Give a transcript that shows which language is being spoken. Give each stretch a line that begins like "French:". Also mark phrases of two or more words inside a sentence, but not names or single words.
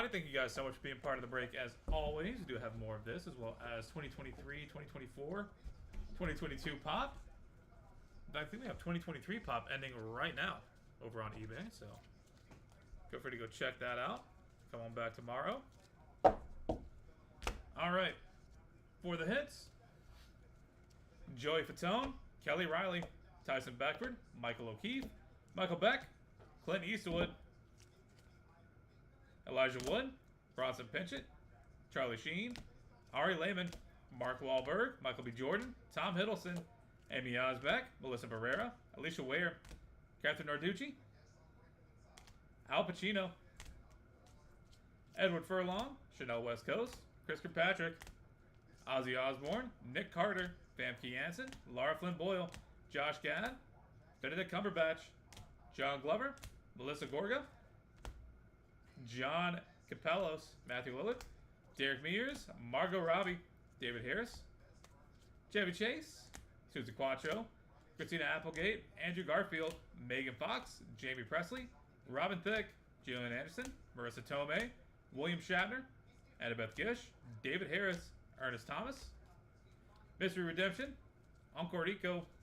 English: Thank you guys so much for being part of the break. As always, we do have more of this, as well as 2023, 2024, 2022 pop. In fact, I think we have 2023 pop ending right now over on eBay, so feel free to go check that out. Come on back tomorrow. All right, for the hits, Joey Fatone, Kelly Riley, Tyson Beckford, Michael O'Keefe, Michael Beck, Clint Eastwood, Elijah Wood, Bronson Pinchot, Charlie Sheen, Ari Lehman, Mark Wahlberg, Michael B. Jordan, Tom Hiddleston, Amy Osbeck, Melissa Barrera, Alicia Ware, Catherine Narducci, Al Pacino, Edward Furlong, Chanel West Coast, Chris Kirkpatrick, Ozzy Osbourne, Nick Carter, Famke Janssen, Laura Flynn Boyle, Josh Gad, Benedict Cumberbatch, John Glover, Melissa Gorga, John Capellos, Matthew Lillard, Derek Mears, Margot Robbie, David Harris, Chevy Chase, Susan Quattro, Christina Applegate, Andrew Garfield, Megan Fox, Jamie Presley, Robin Thicke, Jillian Anderson, Marissa Tomei, William Shatner, Annabeth Gish, David Harris, Ernest Thomas, Mystery Redemption, Uncle Rico,